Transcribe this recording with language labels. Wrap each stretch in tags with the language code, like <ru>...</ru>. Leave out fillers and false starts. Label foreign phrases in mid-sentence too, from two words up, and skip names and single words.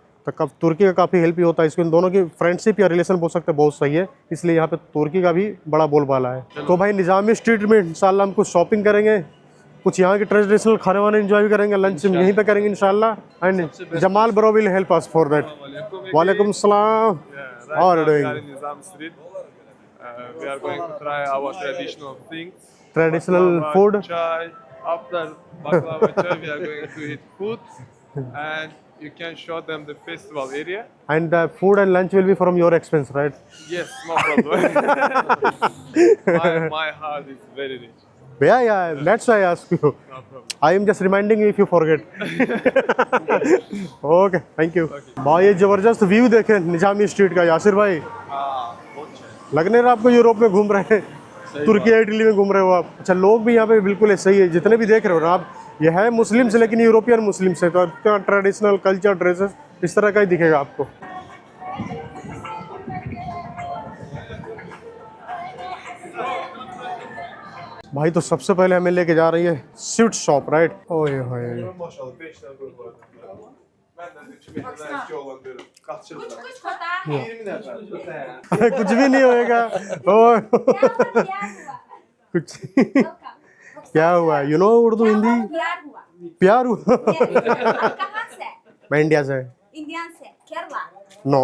<hi>तो तुर्की का काफ़ी हेल्प भी होता है इसको, इन दोनों की फ्रेंडशिप या रिलेशन बोल सकते हैं बहुत सही है, इसलिए यहाँ पे तुर्की का भी बड़ा बोलबाला है। तो भाई निजामी स्ट्रीट में इंशाल्लाह हम कुछ शॉपिंग करेंगे, कुछ यहाँ के ट्रेडिशनल खाने वाने एंजॉय भी करेंगे, लंच यहीं पे करेंगे इंशाल्लाह।</hi> <en>And Jamal bro will help us for that.</en> <ar>وعليكم السلام. और</ar> <en>Nizam Street. We are going to try our traditional things. traditional food. Chai. After baklava chai, we are going to eat food. And you can show them the festival area. And the food and lunch will be from your expense, right? Yes, no problem. my heart is very rich. Yeah, that's why I ask you. No problem. I am just reminding you if you forget. Okay, thank you.</en> <hi>भाई ये जबरदस्त व्यू देखें निजामी स्ट्रीट का यासिर भाई, लग नहीं रहा आपको यूरोप में घूम रहे हैं, तुर्की इटली में घूम रहे हो आप। अच्छा, लोग भी यहाँ पे बिल्कुल ऐसे ही है, जितने भी देख रहे हो ना आप, ये है मुस्लिम्स लेकिन यूरोपियन मुस्लिम्स है, तो आपका</hi> <en>traditional culture dresses</en> <hi>इस तरह का ही दिखेगा आपको। भाई तो सबसे पहले हमें लेके जा रही है</hi> <en>sweet shop, right?</en> <hi>ओए होए,</hi> <tr>Maşallah 5 tane böyle var. Benden de kimi belki olan diyorum. Kaç yıl?</tr> <hi>कुछ पता है</hi> <tr>20 nefer.</tr> <hi>कुछ भी नहीं होएगा। ओए कुछ क्या हुआ?</hi> <en>you know</en> <hi>उर्दू हिंदी? प्यार हुआ प्यार हुआ? आप कहाँ से? मैं इंडिया से। इंडिया से केरला नो,</hi>